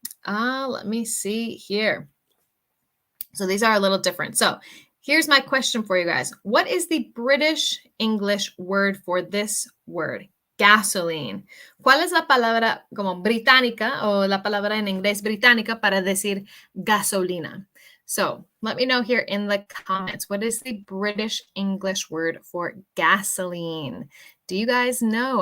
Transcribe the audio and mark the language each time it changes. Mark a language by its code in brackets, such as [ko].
[en] Let me see here. So these are a little different. So here's my question for you guys. What is the British English word for this word? Gasoline. [es] ¿Cuál es la palabra como británica o la palabra en inglés británica para decir gasolina? [en] So let me know here in the comments. What is the British English word for gasoline? Do you guys know?